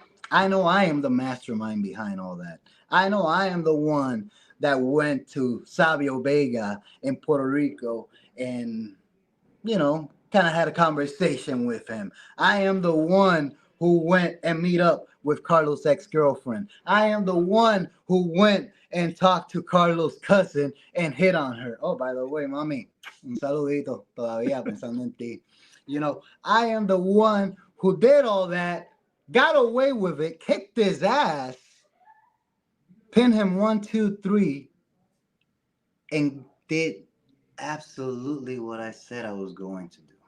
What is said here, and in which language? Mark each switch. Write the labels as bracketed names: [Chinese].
[English] I know I am the mastermind behind all that. I know I am the one that went to Sabio Vega in Puerto Rico and, kind of had a conversation with him. I am the one who went and meet up with Carlos' ex-girlfriend. I am the one who went and talked to Carlos' cousin and hit on her. Oh, by the way, [Spanish] mami, un saludito todavía pensando en ti. [English] I am the one who did all that, got away with it, kicked his ass, pinned him 1, 2, 3, and did absolutely what I said I was going to do.